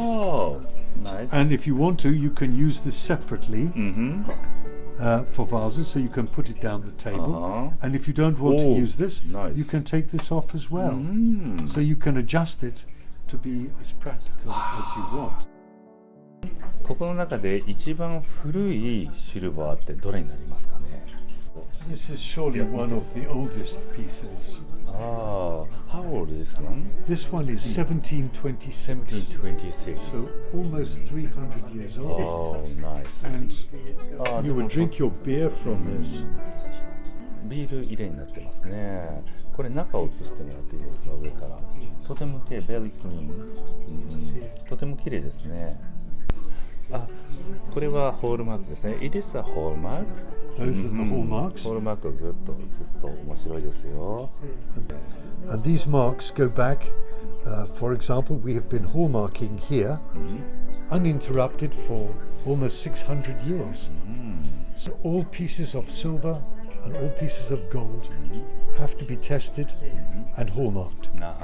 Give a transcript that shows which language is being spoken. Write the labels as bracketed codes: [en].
[en] Oh, nice. And if you want to, you can use this separately for vases, so you can put it down the table. And if you don't want to use this, nice. you can take this off as well. So you can adjust it to be as practical as you want. [ja] ここの中で一番古いシルバーってどれになりますかね？ [en] This is surely one of the oldest pieces. How old is this one? This one is 1726. 1726. So almost 300 years old. Oh, nice. And [ja] で [en] you [ja] も [en] would drink your beer from this. [ja] ビール入れになってますね。これ中を映してもらっていいですか？上から。とても綺麗、 [en] ベリークリーン。 [ja] とても綺麗ですね。これはホールマークですね。 [en] It is a hallmark. Those are the hallmarks. [ja] ホールマークをぐっと映すと面白いですよ。 [en] And these marks go back, for example, we have been hallmarking here uninterrupted for almost 600 years. So all pieces of silver and all pieces of gold have to be tested and hallmarked.